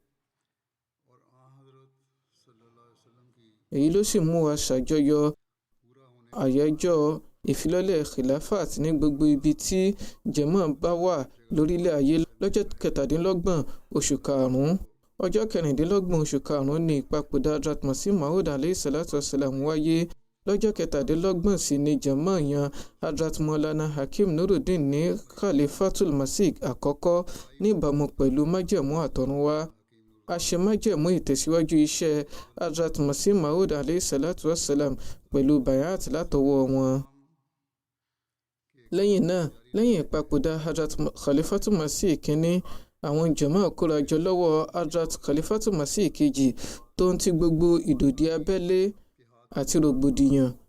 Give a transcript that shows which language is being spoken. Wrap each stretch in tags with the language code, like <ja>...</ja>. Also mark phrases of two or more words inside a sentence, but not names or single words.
<yo>Èyí ló sì mú wa ṣàjọyọ̀ àyájọ́ ìfilọ́lẹ̀ khilafat ní gbogbo ibi tí jẹ̀mọ́ bá wà lórílẹ̀ ayé lọ́jọ́ 27 oṣù karùn-ún. Ọjọ́ 26 oṣù karùn-ún ni ìpapòdà Hazrat Masih Maud</yo> <ar>عليه الصلاة والسلام</ar> <yo>wáyé. Lọ́jọ́ 27 sì ni jẹ̀mọ́ yan Hazrat Maulana Hakim Nuruddin ní Khalifatul Masih àkọ́kọ́ níbàámu pẹ̀lú májẹ̀mú àtọ̀runwá. A ṣe májẹ̀mú ìtẹ̀síwájú iṣẹ́ Hazrat Masih Maud</yo> <ar>عليه الصلاة والسلام</ar> <yo>pẹ̀lú bayat látọwọ́ wọn. Lẹ́yìn náà, lẹ́yìn ìpapòdà Hazrat Khalifatul Masih kínní, àwọn jàmáà kórajọ lọ́wọ́ Hazrat Khalifatul Masih kejì tó ń ti gbogbo ìdòdì abẹ́lé àti rògbòdìyàn.</yo>